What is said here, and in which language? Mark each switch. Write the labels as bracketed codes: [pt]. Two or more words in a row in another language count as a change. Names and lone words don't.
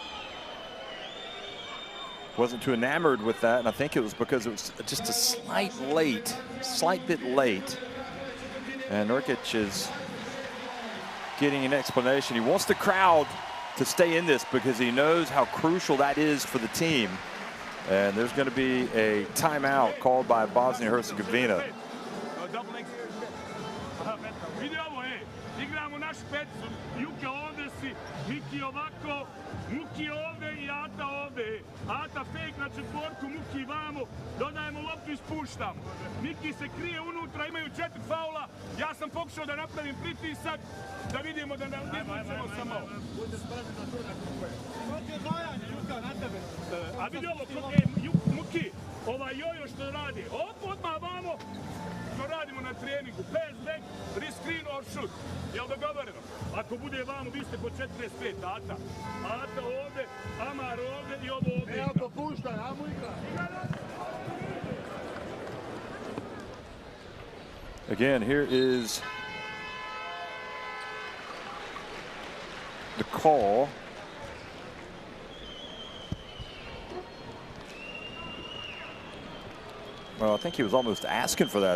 [en] Wasn't too enamored with that, and I think it was because it was just a slight bit late. And Nurkic is getting an explanation. He wants the crowd to stay in this because he knows how crucial that is for the team. And there's going to be a timeout called by Bosnia and Herzegovina. [sr] Igramo naš pecu, Juka ovde si, Miki ovako, Muki ovde i Ata ovde. Ata fake na četvorku, Muki vamo, dodajemo loptu i spuštamo. Miki se krije unutra, imaju 4 faula. Ja sam pokušao da napravim pritisak, da vidimo da nam izvučemo samo. A vidi ovo, Muki, ovaj jojo što radi, odmah vamo, što radimo na treningu, [en] pass back, screen or shoot. [sr] Jel dogovoreno? Ako bude vamo, vi ste po 45, Ata. Ata ovde, Amar ovde i ovo ovde. Evo popuštaj, amo igra. [en] Again, here is the call. Well, I think he was almost asking for that.